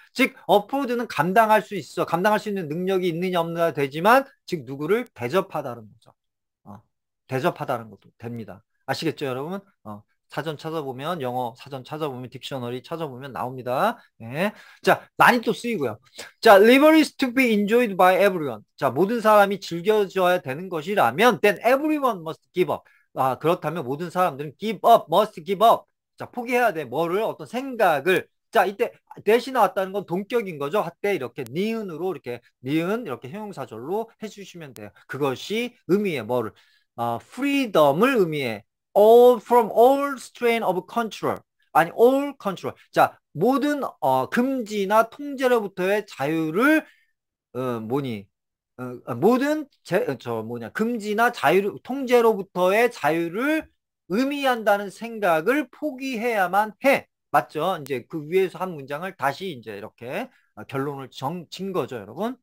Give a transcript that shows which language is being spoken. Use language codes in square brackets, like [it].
[ko] 즉 afford는 감당할 수 있어. 감당할 수 있는 능력이 있느냐 없느냐 되지만 즉 누구를 대접하다는 거죠. 대접하다는 것도 됩니다. 아시겠죠, 여러분? 사전 찾아보면 영어 사전 찾아보면 딕셔너리 찾아보면 나옵니다. 네. 자, 많이 또 쓰이고요. [en] 자, liberty is to be enjoyed by everyone. [ko] 자, 모든 사람이 즐겨져야 되는 것이라면 [en] then everyone must give up. [ko] 그렇다면 모든 사람들은 [en] give up, must give up. [ko] 자, 포기해야 돼. 뭐를 어떤 생각을. 자, 이때 대시 나왔다는 건 동격인 거죠. 할때 이렇게 니은으로 니은 이렇게 형용사절로 해주시면 돼요. 그것이 의미해 뭐를 freedom을 의미해. [en] from all strain of control. 아니, all control. [ko] 자, 모든 금지나 통제로부터의 자유를 뭐니? 모든 금지나 통제로부터의 자유를 의미한다는 생각을 포기해야만 해. 맞죠? 이제 그 위에서 한 문장을 다시 이제 이렇게 결론을 진 거죠, 여러분.